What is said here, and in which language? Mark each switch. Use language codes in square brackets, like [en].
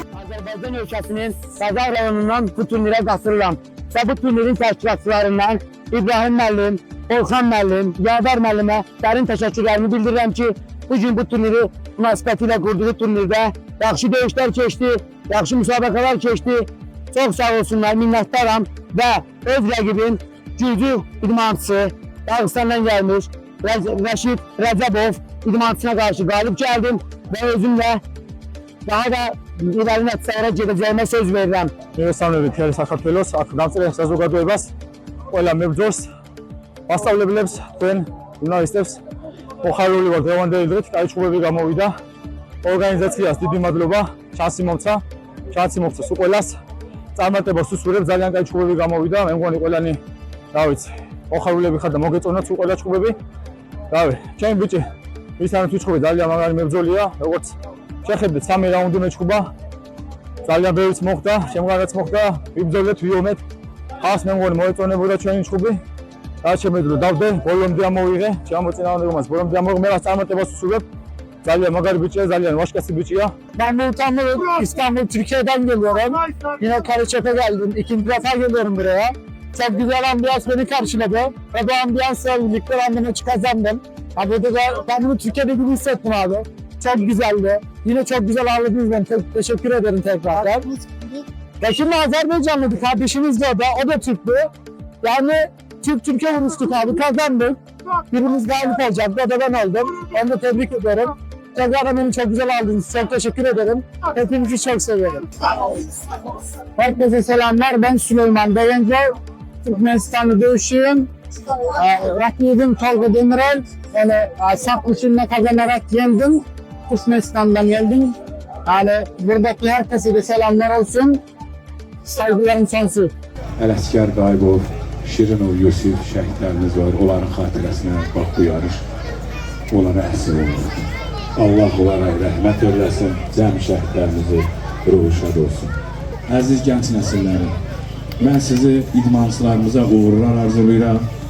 [az] Azərbaycan ölkəsinin Qazaq rayonundan bu turnirə qatılıram və bu turnirin təşkilatçılarından İbrahim müəllim, Orxan müəllim, Yavar müəllimə dərin təşəkkürlərimi bildirirəm ki, bugün bu turniri münasibətilə qurduğu turnirdə yaxşı döyüşlər keçdi, yaxşı müsabiqələr keçdi. Çox sağ olsunlar, minnətdaram və öz rəqibim Gürcü idmançısı Dağıstandan gəlmiş Rəşid Rəcəbov idmançısına qarşı qalib gəldim və özümlə daha da irəli nəticələrə gedəcəyimə söz verirəm. [ka] მივესალმებით მთელი საქართველოს აქ დამწერილ საზოგადოებას, ყველა მებრძოლს, მასწავლებლებს, თქვენ ჟურნალისტებს მოხარული ვარ დღევანდელი დღით, კაი ჩხუბები გამოვიდა. ორგანიზაციას დიდი მადლობა, შანსი მომცა სულ ყველას. წარმატებას უსურვებ, ძალიან კაი ჩხუბები გამოვიდა. მე მგონი ყველანი, რა ვიცი, მოხარულები ხარ და მოგეწონათ სულ ყველა ჩხუბები. რავი, ჩემი ბიჭი, ისანაც უჩხუბი ძალიან მაგარი მებრძოლია, როგორც შეხედეთ 3 რაუნდი მეჩხუბა. ძალიან ბევრიც მოხდა, შემდგარაც მოხდა, ვიბრძოლეთ, ვიომეთ. ხალხს მე მგონი მოეწონებოდა ჩვენი ჩხუბი. რაც შემეძლო დავდე, ბოლომდე ამოვიღე, შემოწინააღმდეგობას ბოლომდე ამოვიღე, მე რაც წარმატებას უსურვებ. Ძალიან მაგარი ბიჭია, ძალიან ვაჟკაცი ბიჭია. [tr] Ben İstanbul, Türkiye'den geliyorum. Yine Karaçok'a geldim. İkinci defa geliyorum buraya. Çok güzel ambiyans beni karşıladı. Ve bu ambiyansla birlikte ben de maçı kazandım. Burada da kendimi Türkiye'de gibi hissettim abi. çok güzeldi. Yine çok güzel ağırladınız beni. Teşekkür ederim tekrardan. Ya şimdi Azerbaycanlıydı kardeşimiz de o da Türk'tü. Yani Türkiye vurmuştuk abi, kazandık. Birimiz galip olacaktı, o da ben oldum. Onu da tebrik ederim. Tekrardan beni çok güzel aldınız. Çok teşekkür ederim. Hepinizi çok seviyorum. Herkese selamlar. Ben Süleyman Beyenco. Türkmenistan'da dövüşüyorum. Rakibim Tolga Demirel. Yani saf usulüne kazanarak yendim. Türkmenistan'dan geldim. Yani buradaki herkese de selamlar olsun. Saygılarım sonsuz. [az] Ələskər Qayıbov, Şirinov Yusif şəhidlərimiz var. Onların xatirəsinə bax bu yarış onlara əsir oldu. Allah onlara rəhmət eləsin, cəmi şəhidlərimizi ruhu şad olsun. Əziz gənc nəsilləri, mən sizi idmançılarımıza uğurlar arzulayıram.